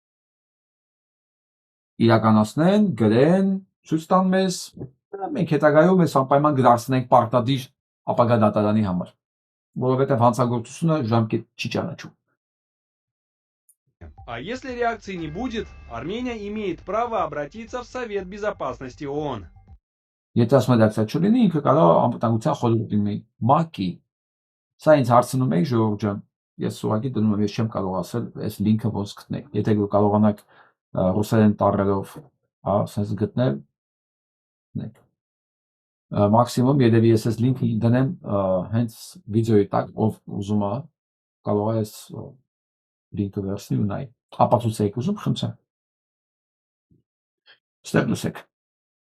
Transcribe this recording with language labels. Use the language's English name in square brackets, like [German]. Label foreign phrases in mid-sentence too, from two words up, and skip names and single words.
[Armenian] իրականացնեն, գրեն, ցույց տան մեզ, մենք հետագայում այս անպայման գրացնենք պարտադիր ապագա դատարանի համար, որովհետև հանցագործությունը ժամկետ չի ճանաչում։ [Russian] А если реакции не будет, Армения имеет право обратиться в Совет Безопасности ООН. [Armenian] Եթե ասում реакция չլինի, ինքը կարող է անվտանգության խորհուրդ լինի ՄԱԿ-ի։ Սա ինձ հարցնում եք ժողովուրդ ջան, ես ուղղակի դնում եմ, ես չեմ կարող ասել այս լինքը ոնց գտնեք։ Եթե կարողանաք ռուսերեն տառերով, հա, sense գտնել, գտնեք։ Մաքսիմում երևի ես այս լինքը դնեմ հենց վիդեոյի տակ, ով ուզում է, կարող է այս լինքը վերցնի ու նայ։ Ապացուցեք ուզում, խնդրեմ։ Ստեղ լսեք։